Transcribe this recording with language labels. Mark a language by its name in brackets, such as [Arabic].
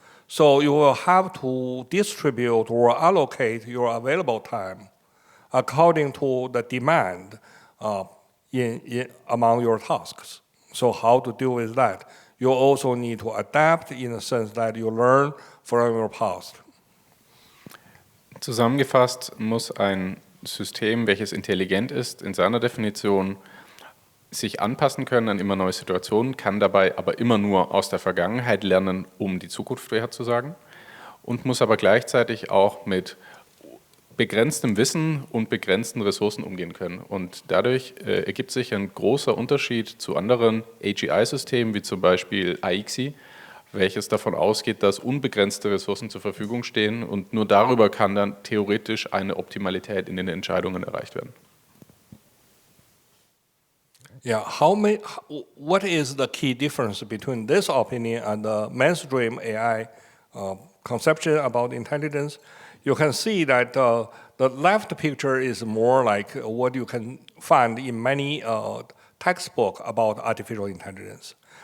[English] So you will have to distribute or allocate your available time according to the demand among your tasks. So how to deal with that? You also need to adapt in the sense that you learn from your past. [German] Zusammengefasst muss ein System, welches intelligent ist, in seiner Definition sich anpassen können an immer neue Situationen, kann dabei aber immer nur aus der Vergangenheit lernen, um die Zukunft vorherzusagen und muss aber gleichzeitig auch mit begrenztem Wissen und begrenzten Ressourcen umgehen können. Und dadurch ergibt sich ein großer Unterschied zu anderen AGI-Systemen, wie zum Beispiel AIXI, welches davon ausgeht, dass unbegrenzte Ressourcen zur Verfügung stehen und nur darüber kann dann theoretisch eine Optimalität in den Entscheidungen erreicht werden. [English] Yeah, what is the key difference between this opinion and the mainstream AI conception about intelligence? You can see that the left picture is more like what you can find in many textbooks about artificial intelligence.